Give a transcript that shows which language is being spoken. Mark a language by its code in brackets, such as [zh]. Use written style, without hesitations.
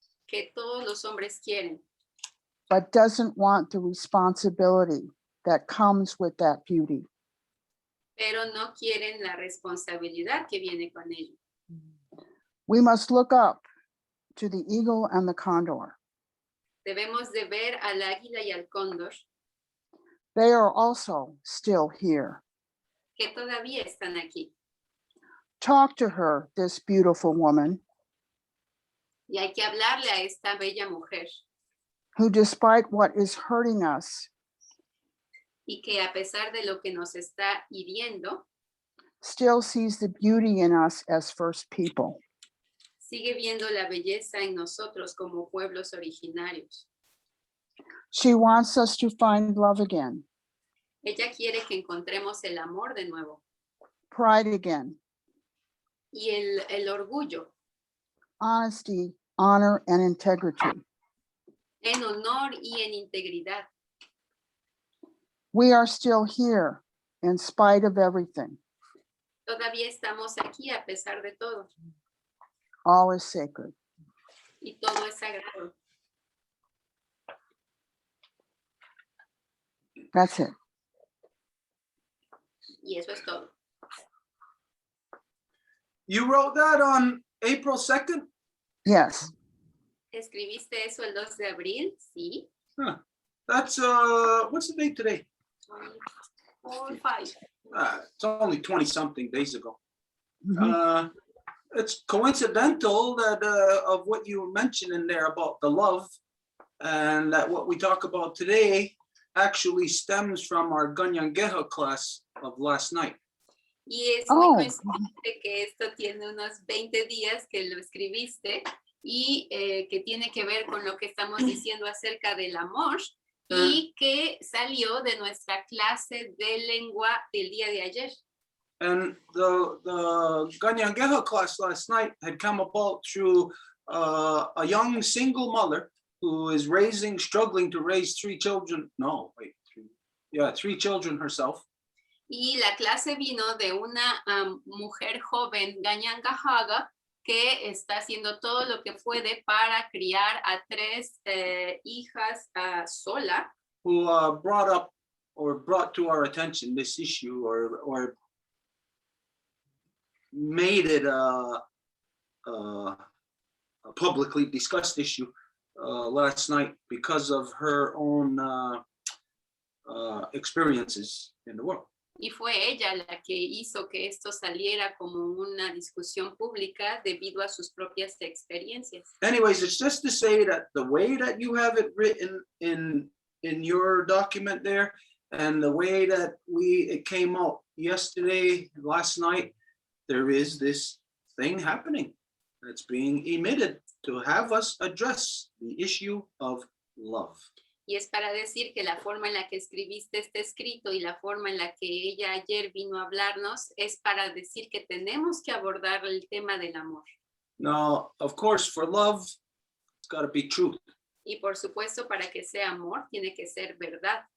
[es] que todos los hombres quieren, [en] but doesn't want the responsibility that comes with that beauty. [es] pero no quieren la responsabilidad que viene con ello. [en] We must look up to the eagle and the condor. [es] Debemos de ver al águila y al cóndor [en] They are also still here. [es] que todavía están aquí. [en] Talk to her, this beautiful woman, [es] Y hay que hablarle a esta bella mujer [en] who, despite what is hurting us, [es] y que a pesar de lo que nos está hiriendo, [en] still sees the beauty in us as first people. [es] sigue viendo la belleza en nosotros como pueblos originarios. [en] She wants us to find love again, [es] Ella quiere que encontremos el amor de nuevo [en] pride again, [es] y el orgullo [en] honesty, honor, and integrity. [es] en honor y en integridad. [en] We are still here in spite of everything. [es] Todavía estamos aquí a pesar de todo [en] All is sacred. [es] y todo es sagrado. [en] That's it. [es] Y eso es todo. [en] You wrote that on April 2nd? Yes. [es] ¿Escribiste eso el 2 de abril? Sí. Huh. [en] That's, what's the date today? 4, 5. It's only 20 something days ago. Mhm. It's coincidental that of what you mentioned in there about the love, and that what we talk about today actually stems from our Ganyangeha class of last night. [es] Y es muy Oh. coincidente que esto tiene unos 20 días que lo escribiste y que tiene que ver con lo que estamos diciendo acerca del amor y que salió de nuestra clase de lengua del día de ayer. [en] And the Ganyangeha class last night had come about through a young single mother who is struggling to raise 3 children. No, wait, 3. Yeah, 3 children herself. [es] Y la clase vino de una mujer joven, Ganyangahaga, que está haciendo todo lo que puede para criar a 3 hijas sola. [en] Who brought to our attention this issue or made it a publicly discussed issue last night because of her own experiences in the world. [es] Y fue ella la que hizo que esto saliera como una discusión pública debido a sus propias experiencias. [en] Anyways, it's just to say that the way that you have it written in your document there, and the way that it came out yesterday, last night, there is this thing happening that's being emitted to have us address the issue of love. [es] Y es para decir que la forma en la que escribiste este escrito y la forma en la que ella ayer vino a hablarnos es para decir que tenemos que abordar el tema del amor. [en] Now, of course, for love, it's got to be truth. [es] Y por supuesto, para que sea amor, tiene que ser verdad.